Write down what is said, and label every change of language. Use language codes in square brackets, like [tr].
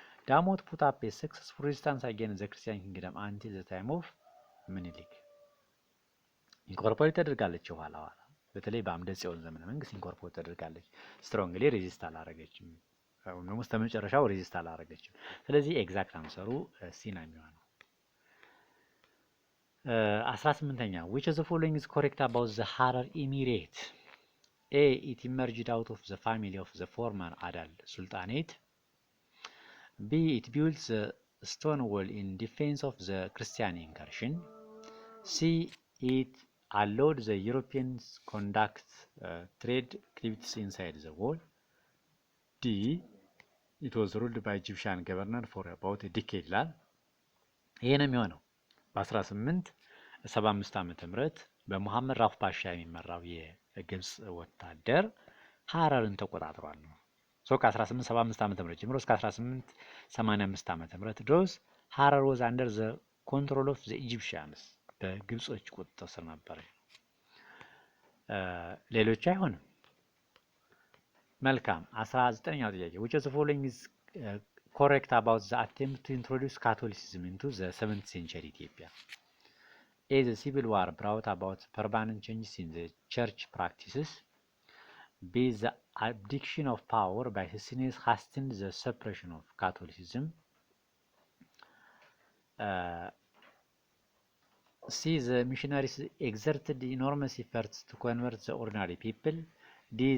[am] ዳሞት [en] put up a successful resistance against the Christian kingdom until the time of [am] ምኒልክ። ኢንኮርፖሬት ተደርጋለች ኋላ በተለይ በአምደ ጽዮን ዘመነ መንግስት ኢንኮርፖሬት ተደርጋለች። ስትሮንግሊ ሬዚስት አላረገችም፣ ወይም ደግሞ እስከመጨረሻው ሬዚስት አላረገችም። ስለዚህ ኤግዛክት አንሰሩ ሲ ነው የሚሆነው። 18ኛ [en] which of the following is correct about the Harar Emirate? A. It emerged out of the family of the former Adal Sultanate. B. It built the stone wall in defense of the Christian incursion. C. It allowed the Europeans conduct trade activities inside the wall. D. It was ruled by Egyptian governor for about a decade. [am] ይሄ ነው የሚሆነው። በ1875 ዓመተ ምህረት በሙሐመድ ራፍ ፓሻ የሚመራው የግብጽ ወታደር ሐረርን ተቆጣጥሯል ነው። ከ1875 ዓመተ ምህረት ጀምሮ እስከ 1885 ዓመተ ምህረት ድረስ ሐረር [en] was under the control of the Egyptians [am] በግብጾች ቁጥጥር ስር ነበር። ሌሎች አይሆንም። መልካም 19ኛው ጥያቄ [en] which of the following is correct about the attempt to introduce Catholicism into the 7th century Ethiopia? A. The civil war brought about permanent changes in the church practices. B. The abdication of power by Hessianus hastened the suppression of Catholicism. C. The missionaries exerted enormous efforts to convert the ordinary people. D.